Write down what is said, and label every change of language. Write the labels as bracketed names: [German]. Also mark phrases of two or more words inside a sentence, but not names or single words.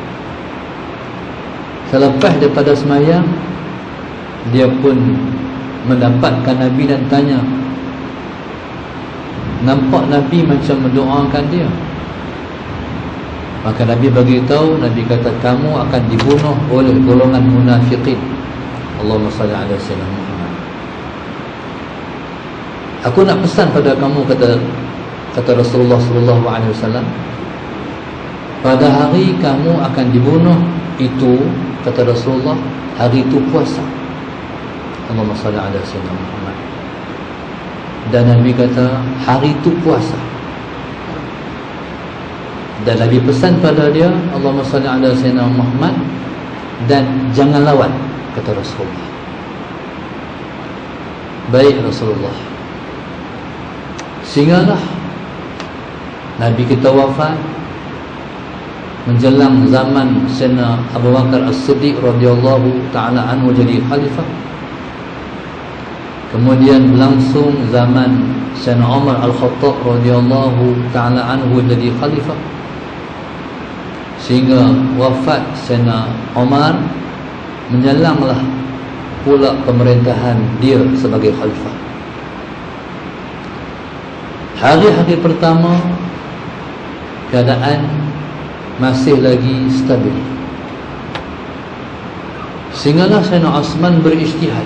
[Malay] Selepas daripada semayang, dia pun mendapatkan Nabi dan tanya, nampak Nabi macam mendoakan dia? Maka Nabi beritahu, Nabi kata, kamu akan dibunuh oleh golongan munafiqin. [Arabic] اللهم صل على سيدنا محمد. [Malay] Aku nak pesan pada kamu, kata Rasulullah [Arabic] صلى الله عليه وسلم, [Malay] pada hari kamu akan dibunuh itu, kata Rasulullah, hari itu puasa. [Arabic] اللهم صل على سيدنا محمد. [Malay] Dan Nabi kata hari itu puasa. Dan Nabi pesan pada dia, [Arabic] اللهم صل على سيدنا محمد, [Malay] dan jangan lawan, kata Rasulullah. Baik Rasulullah. Sehinggalah Nabi kita wafat menjelang zaman Sayyidina Abu Bakar As-Siddiq [Arabic] رضي الله تعالى عنه [Malay] jadi khalifah. Kemudian berlangsung zaman Sayyidina Umar Al-Khattab [Arabic] رضي الله تعالى عنه [Malay] jadi khalifah, sehingga wafat Sayyidina Umar menyalanglah pula pemerintahan dia sebagai khalifah. Hari-hari pertama keadaan masih lagi stabil, sehinggalah Sayyidina Osman berijtihad.